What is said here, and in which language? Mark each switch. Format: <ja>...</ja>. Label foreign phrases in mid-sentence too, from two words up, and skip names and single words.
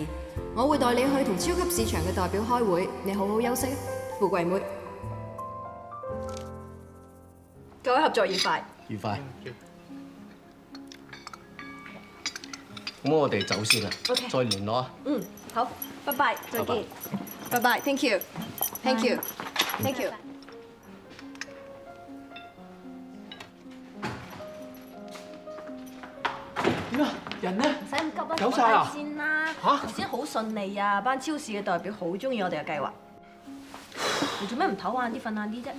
<yue>我會代你去同超級市場嘅代表開會，你好好休息。富貴妹，各位合作愉快。愉快。咁我哋走先啦， OK 再聯絡啊。嗯，好，拜拜，再見。拜拜 ，</yue> <en>Thank you，Thank you，Thank you。</en> <yue>點啊？人呢？唔使咁急啦，走晒啊先啦。嚇頭先好順利啊，班超市嘅代表好中意我哋嘅計劃。你做咩唔唞晏啲、瞓晏啲啫？</yue>